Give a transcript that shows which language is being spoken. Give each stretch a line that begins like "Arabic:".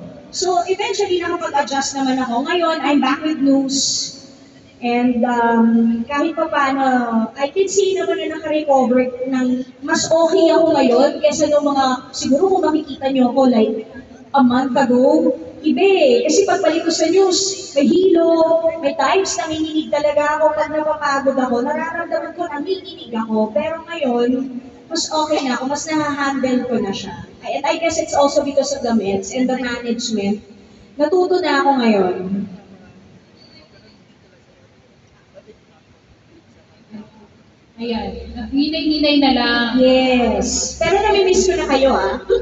Filipino: So, eventually, nakapag-adjust naman ako.
English: Ngayon, I'm back with news.
Filipino: And kahit pa paano,
English: I can see
Filipino: naman na naka-recover ng mas okay ako ngayon kesa nung mga, siguro kung makikita nyo ako like a month ago, iba eh. Kasi pagbalik ko sa news, may hilo, may times nanginginig talaga ako. Pag napapagod ako, nararamdaman ko nanginginig ako. Pero ngayon, mas okay na ako, mas nahahandle ko na siya.
English: And I guess it's also because of the meds and the management.
Filipino: Natuto na ako ngayon. Ayan, hinay-hinay na lang. Yes. Pero nami-miss ko na kayo, ah.